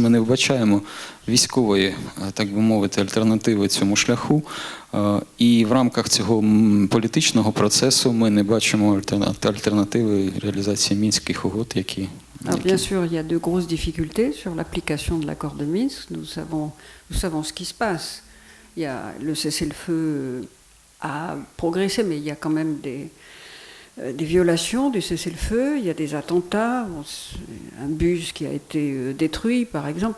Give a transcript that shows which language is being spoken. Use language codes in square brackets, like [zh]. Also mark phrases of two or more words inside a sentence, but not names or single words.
[uk] Ми не вбачаємо військової, так би мовити, альтернативи цьому шляху, і в рамках цього політичного процесу ми не бачимо альтернативи реалізації мінських угод, які... [fr] Alors bien sûr, il y a de grosses difficultés sur l'application de l'accord de Minsk. Nous savons ce qui se passe. Il y a le cessez-le-feu a progressé, mais il y a quand même des violations du cessez-le-feu. Il y a des attentats, un bus qui a été détruit, par exemple.